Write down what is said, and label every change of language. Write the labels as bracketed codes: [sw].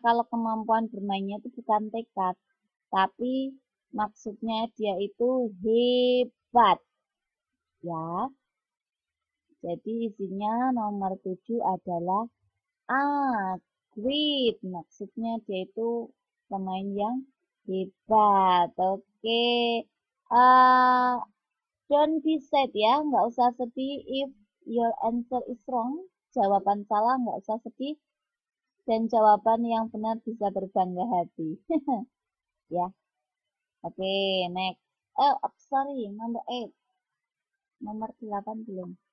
[id] Kalau kemampuan bermainnya itu bukan tekad, tapi maksudnya dia itu hebat. Ya. Jadi isinya nomor 7 adalah great. Maksudnya dia itu pemain yang hebat. Oke. [en] Don't be sad ya. [id] Nggak usah sedih [en] if your answer is wrong. [id] Jawaban salah nggak usah sedih. Dan jawaban yang benar bisa berbangga hati. [en] Ya. Oke, next. Oh, sorry, number 8. [id] Nomor 8 belum.